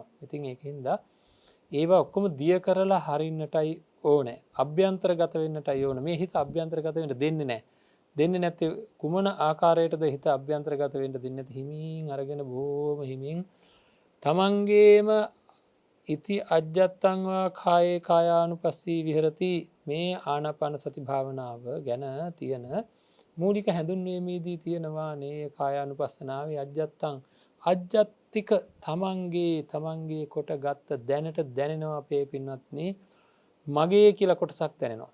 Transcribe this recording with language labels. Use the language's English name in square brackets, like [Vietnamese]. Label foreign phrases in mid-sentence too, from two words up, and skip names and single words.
[Sinhala] ඉතින් ඒකින්ද ඒවා ඔක්කොම දිය කරලා හරින්නටයි ඕනේ. අභ්‍යන්තරගත වෙන්නටයි ඕනේ. මේ හිත අභ්‍යන්තරගත වෙන්න දෙන්නේ නැහැ. දෙන්නේ නැත්තේ කුමන ආකාරයටද හිත අභ්‍යන්තරගත වෙන්න දෙන්නේ නැති? හිමින් අරගෙන බොහොම හිමින් තමන්ගේම [Pali] ඉති අජ්ජත්තං වා කායේ කායානුපස්සී විහෙරති [Sinhala] මේ ආනාපාන සති භාවනාව ගැන තියෙන මූලික හැඳුන්වීමේදී තියෙනවා නේ කායානුපස්සනාවේ [Pali] අජ්ජත්තං අජ්ජත්තික [Sinhala] තමන්ගේ කොට ගත්ත දැනට දැනෙනවා අපේ පින්වත්නි මගේ කියලා කොටසක් දැනෙනවා.